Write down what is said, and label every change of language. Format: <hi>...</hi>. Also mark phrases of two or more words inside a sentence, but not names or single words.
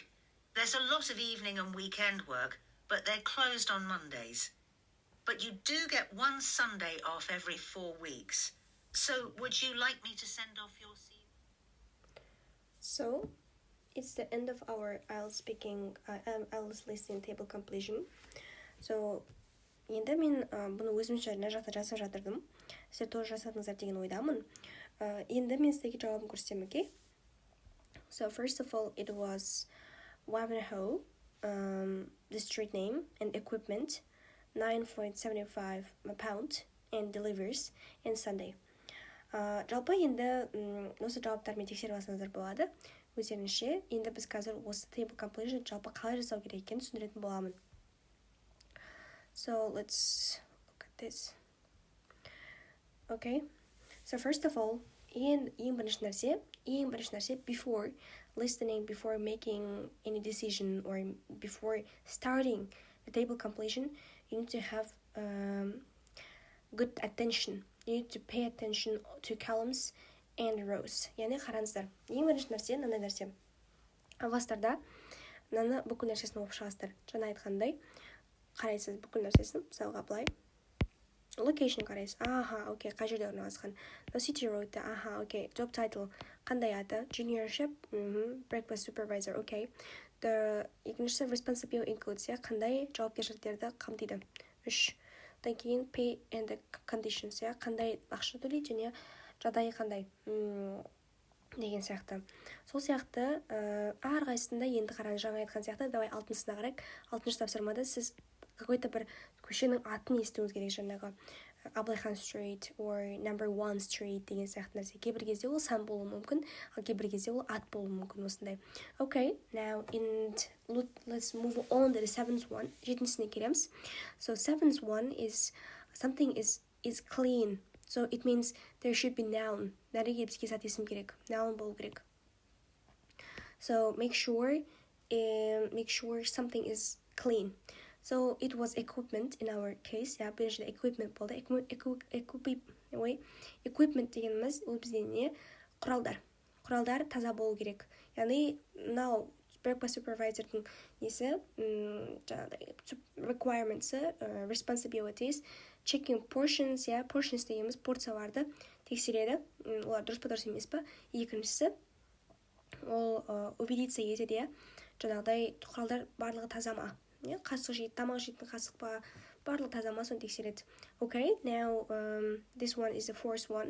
<en>There's a lot of evening and weekend work, but they're closed on Mondays. But you do get one Sunday off every 4 weeks. So would you like me to send off your CV? So it's the end of our IELTS listening table completion.</en> <kk>So енді мен бұны өзімше мына жақта жасап жатырдым. Сіздер тоже жасадыңыздар деген ойдамын. Енді мен сіздерге жауабын көрсетемін,</kk> <en>okay? So first of all, it was Wivenhoe, the street name and equipment, £9.75 and delivers and Sunday.</en> <kk>Жалпы енді осы жауаптармен тексеріп алсаңыздар болады. Өздеріңізше, енді біз қазір осы</kk> <en>table completion</en> <kk>жалпы қалай жасау керек екенін түсіндіретін боламын.</kk> <en>So let's look at this. Okay. So first of all,</en> <kk>ең бірінші нәрсе,</kk> <en>before listening, before making any decision, or before starting the table completion, you need to have good attention. You need to pay attention to columns and rows.</en> <kk>Яғни қараңыздар. Ең бірінші нәрсе, мынандай нәрсе. Алғастарда мынаны бүкіл нәрсесін оқып шығасыздар. Жаңа айтқандай, қарайсыз бүкіл нәрсесін, мысалға былай. Location қарайсыз. Окей, қай жерде орналасқан. The City Road, окей.</kk> <en>Job title</en> <kk>қандай аты?</kk> <en>Junior chef, breakfast supervisor,</en> <kk>окей. Екіншісі</kk> <en>responsible includes,</en> <kk>қандай жауапкершіліктерді қамтиды. 3. Одан кейін</kk> <en>pay and the conditions,</en> <kk>қандай ақша төлейді және жағдайы қандай деген сияқты. Сол сияқты әрқайсысында енді қараңыз, жаңа айтқан сияқты, давай 6-сына қарайық. 6-шы тапсырмада сіз какой-то бір көшенің атын естуіңіз керек, жаңағы Абылайхан Street</kk> <en>or number 1 street</en> <kk>деген сияқты нәрсе. Кейбір кезде ол сан болуы мүмкін, ал кейбір кезде ол ат болуы мүмкін осындай.</kk> <en>Okay, now let's move on to the seventh one.</en> <kk>Жетіншісіне келеміз.</kk> <en>So seventh one is something is clean. So it means there should be noun.</en> <kk>Нәреге бізге зат есім керек. Noun болу керек.</kk> <en>So make sure something is clean. So it was equipment in our case. Yeah,</en> <kk>біріншіден equipment болды. Equipment дегеніміз ол бізде не? Құралдар таза болу керек.</kk> <en>Яғни now breakfast supervisorдың несі requirements, responsibilities, checking portions, portions</en> <kk>дегеніміз порцияларды тексереді. Олар дұрыс па дұрыс емес па? Екіншісі ол убедиться етеді, жаңағыдай құралдар барлығы таза ма? Қасық жейді, тамақ жейтін қасық па, барлығы таза ма, соны тексереді.</kk> <en>Okay, now this one is the fourth one.</en>